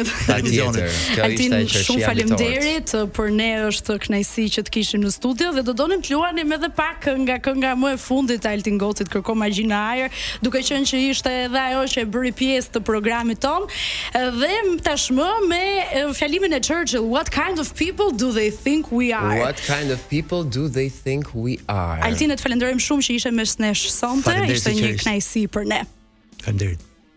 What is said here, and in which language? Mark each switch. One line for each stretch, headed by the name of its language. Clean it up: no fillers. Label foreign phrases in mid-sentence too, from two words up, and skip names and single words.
Albanian: Kjo ishte e qershia. Shumë faleminderit, për ne është kënaqësi që të kishim në studio dhe do donim të luanim edhe pak nga kënga më e fundit e Altin Gocit, Kërko Magji në ajër, duke qenë që ishte edhe ajo që e bëri pjesë të programit ton. Dhe tashmë me fjalimin e Churchill,
English: what kind of people do they think we are? What kind of people do they think we are?
Albanian: Altin, të falenderojmë shumë që ishe mes nesh sonte, ishte një kënaqësi për ne. Faleminderit.